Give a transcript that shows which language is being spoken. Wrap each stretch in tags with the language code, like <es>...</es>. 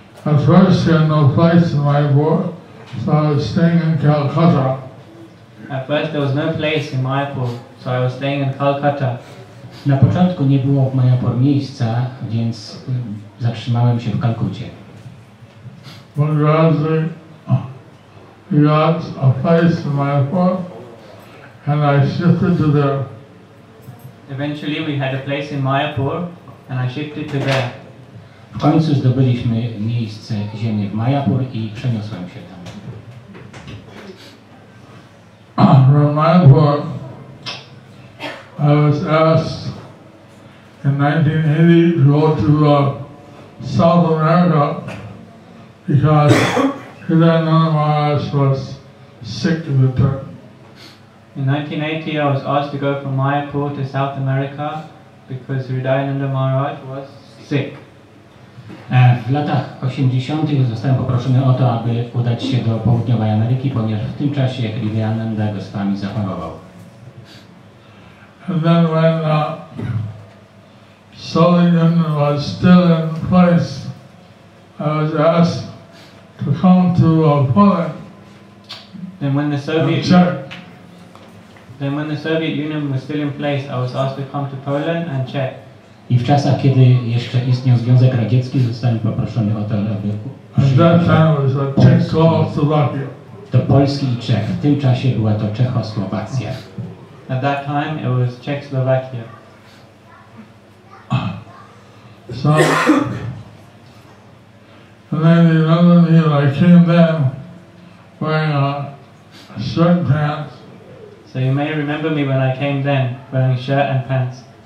<en>At first he had no place in Mayapur, so I was staying in Calcutta. At first there was no place in Mayapur, so I was staying in Calcutta.</en> <pl>Na początku nie było w Mayapur miejsca, więc zatrzymałem się w Kalkucie.</pl> <en>But gradually we got a place in Mayapur and I shifted to there. Eventually we had a place in Mayapur and I shifted to there.</en> <pl>W końcu zdobyliśmy miejsce, ziemię w Mayapur i przeniosłem się tam.</pl> <en>From Mayapur, I was asked in 1980 to go to South America because Hirananda Maharaj was sick at the time. In 1980, I was asked to go from Mayapur to South America because Hridayananda Maharaj was sick.</en> <pl>W latach 80. zostałem poproszony o to, aby udać się do Południowej Ameryki, ponieważ w tym czasie Hridayananda Swami zachorował.</pl> <en>And then when Soviet Union was still in place, I was asked to come to Poland Then when the and Soviet Union was still in place, I was asked to come to Poland and check.</en> <pl>I w czasach, kiedy jeszcze istniał Związek Radziecki, zostałem poproszony o to, aby</pl> <en>At that time it was Czechoslovakia.</en> <pl>do Polski i Czech. W tym czasie była to Czechosłowacja.</pl> <en>At that time, it was Czechoslovakia. So, and then you remember me when I came then wearing a shirt and pants. So you may remember me when I came then, wearing shirt and pants.</en>